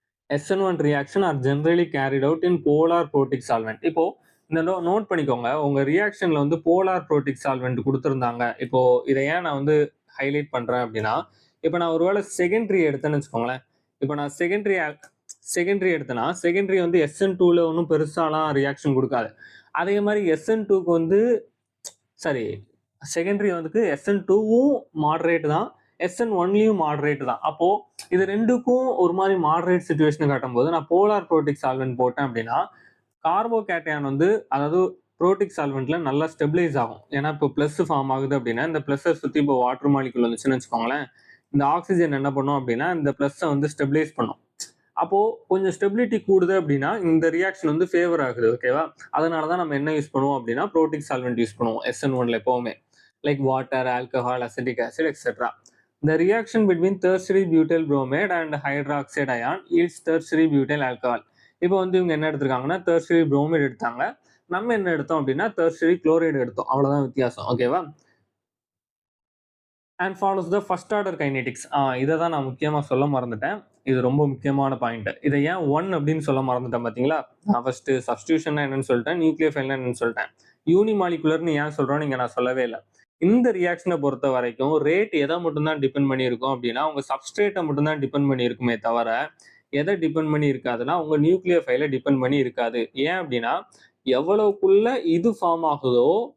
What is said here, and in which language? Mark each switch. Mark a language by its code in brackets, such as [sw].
[en] SN1 reaction are generally carried out in polar protic solvent. [ta] இப்போ இந்த note பண்ணிக்கோங்க. உங்க ரியாக்ஷன்ல வந்து போலார் புரோட்டிக் சால்வெண்ட் கொடுத்துருந்தாங்க. இப்போ இதை ஏன் நான் வந்து ஹைலைட் பண்றேன் அப்படின்னா, இப்போ நான் ஒருவேளை செகண்டரி எடுத்தேன்னு வச்சுக்கோங்களேன். இப்போ நான் செகண்டரி எடுத்தேன்னா செகண்டரி வந்து SN2ல ஒன்றும் பெருசாலாம் ரியாக்ஷன் கொடுக்காது. அதே மாதிரி SN2க்கு வந்து சரி செகண்டரி வந்து SN2வும் மாடரேட் தான், SN1லையும் மாடரேட் தான். அப்போ இது ரெண்டுக்கும் ஒரு மாதிரி மாடரேட் சுச்சுவேஷன் காட்டும் போது நான் போலார் புரோட்டிக் சால்வெண்ட் போட்டேன் அப்படின்னா கார்போகேட்டையான் வந்து அதாவது புரோட்டிக் சால்வெண்ட்ல நல்லா ஸ்டெபிளைஸ் ஆகும். ஏன்னா இப்போ பிளஸ் ஃபார்ம் ஆகுது அப்படின்னா இந்த பிளஸ்ஸை சுற்றி இப்போ வாட்டர் மாலிகுல் வந்துச்சுன்னு வச்சுக்கோங்களேன். இந்த ஆக்சிஜன் என்ன பண்ணும் அப்படின்னா இந்த பிளஸ்ஸை வந்து ஸ்டெபிளைஸ் பண்ணும். அப்போ கொஞ்சம் ஸ்டெபிலிட்டி கூடுது அப்படின்னா இந்த ரியாக்ஷன் வந்து ஃபேவர் ஆகுது. ஓகேவா? அதனாலதான் நம்ம என்ன யூஸ் பண்ணுவோம் அப்படின்னா புரோட்டிக் சால்வெண்ட் யூஸ் பண்ணுவோம் SN1ல எப்பவுமே. Like water, alcohol, acetic acid etcetera. [en] The reaction between tertiary butyl bromide and hydroxide ion yields tertiary butyl alcohol. [ta] இப்போ வந்து இவங்க என்ன எடுத்திருக்காங்கன்னா tertiary bromide எடுத்தாங்க, நம்ம என்ன எடுத்தோம் அப்படின்னா tertiary chloride எடுத்தோம். அவ்வளவுதான் வித்தியாசம். ஓகேவா? [en] and follows the first order kinetics. [ta] இதை தான் நான் முக்கியமா சொல்ல மறந்துட்டேன். இது ரொம்ப முக்கியமான பாயிண்ட். இதை ஏன் 1 அப்படின்னு சொல்ல மறந்துட்டேன் பாத்தீங்களா? நான் ஃபர்ஸ்ட் சப்ஸ்டியூஷன் என்னன்னு சொல்லிட்டேன், நியூக்ளியோஃபைல் என்னன்னு சொல்லிட்டேன். யூனிமாலிகுலர்னு ஏன் சொல்றோம் நீங்க நான் சொல்லவே இல்லை. இந்த ரியாக்ஷனை பொறுத்த வரைக்கும் ரேட் எதை மட்டும்தான் டிபெண்ட் பண்ணியிருக்கும் அப்படின்னா உங்க சப்ஸ்ட்ரேட்டை மட்டும்தான் டிபெண்ட் பண்ணி இருக்குமே தவிர எதை டிபெண்ட் பண்ணி இருக்காதுன்னா உங்க நியூக்ளியோஃபைலை டிபெண்ட் பண்ணி இருக்காது. ஏன் அப்படின்னா எவ்வளவுக்குள்ள இது ஃபார்ம் ஆகுதோ